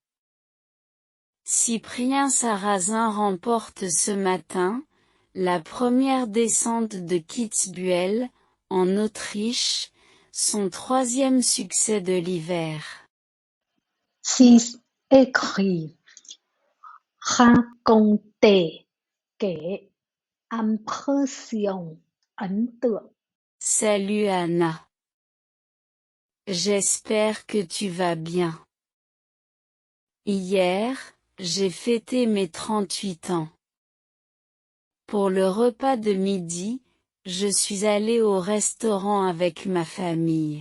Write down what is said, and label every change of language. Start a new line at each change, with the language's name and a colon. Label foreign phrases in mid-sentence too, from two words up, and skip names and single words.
French: Cyprien Sarrazin remporte ce matin, la première descente de Kitzbühel, en Autriche, son 3e succès de l'hiver. 6. Écrit. Raconter.
Vietnamese: Kể. Impression. Ấn tượng.
French: Salut Anna. J'espère que tu vas bien. Hier, j'ai fêté mes 38 ans. Pour le repas de midi, je suis allée au restaurant avec ma famille.